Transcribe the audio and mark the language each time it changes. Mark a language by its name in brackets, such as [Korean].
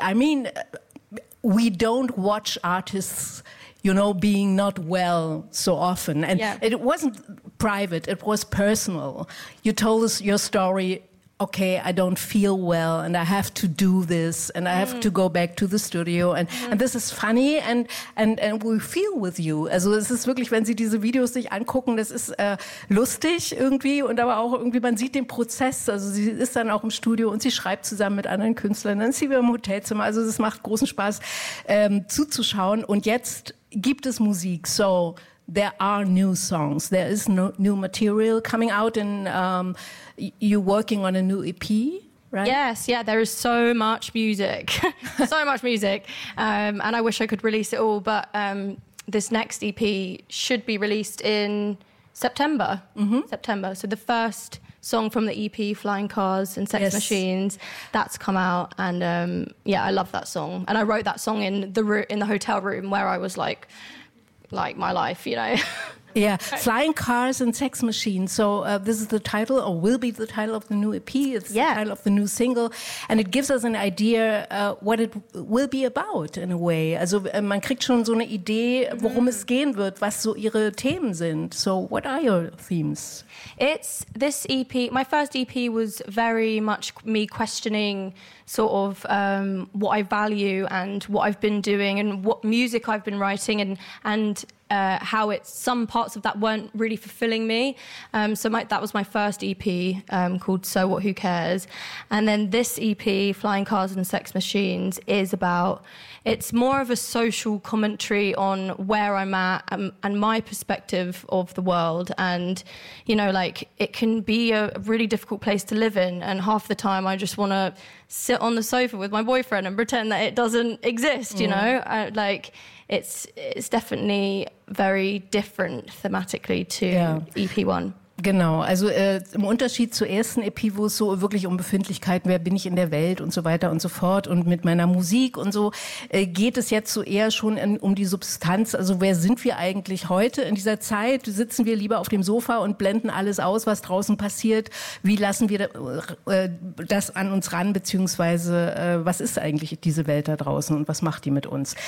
[English] I mean, we don't watch artists, being not well so often. And it wasn't private, it was personal. You told us your story. Okay, I don't feel well and I have to do this and I have to go back to the studio and this is funny and we feel with you. [German] Also es ist wirklich, wenn sie diese Videos sich angucken, das ist lustig irgendwie und aber auch irgendwie, man sieht den Prozess. Also sie ist dann auch im Studio und sie schreibt zusammen mit anderen Künstlern, dann ist sie wieder im Hotelzimmer. Also es macht großen Spaß zuzuschauen und jetzt gibt es Musik, [English] so there are new songs. There is no new material coming out and you're working on a new EP, right? Yes, yeah, there is so much music. So much music. And I wish I could release it all, but this next EP should be released in September. Mm-hmm. September. So the first song from the EP, Flying Cars and Sex Machines, that's come out. And I love that song. And I wrote that song in the hotel room where I was like my life, Yeah, Flying Cars and Sex Machines. So this is the title, or will be the title of the new EP. It's the title of the new single. And it gives us an idea what it will be about in a way. [German] Also man kriegt schon so eine Idee, worum es gehen wird, was so ihre Themen sind. [English] So what are your themes? It's this EP. My first EP was very much me questioning sort of what I value and what I've been doing and what music I've been writing and how it's some parts of that weren't really fulfilling me. That was my first EP called So What, Who Cares? And then this EP, Flying Cars and Sex Machines, it's more of a social commentary on where I'm at and my perspective of the world. And, it can be a really difficult place to live in. And half the time I just want to sit on the sofa with my boyfriend and pretend that it doesn't exist, it's definitely very different thematically to EP1. [German] Genau, also im Unterschied zur ersten EP, wo es so wirklich um Befindlichkeiten, wer bin ich in der Welt und so weiter und so fort und mit meiner Musik und so, geht es jetzt so eher schon um die Substanz, also wer sind wir eigentlich heute in dieser Zeit, sitzen wir lieber auf dem Sofa und blenden alles aus, was draußen passiert, wie lassen wir das an uns ran, beziehungsweise was ist eigentlich diese Welt da draußen und was macht die mit uns?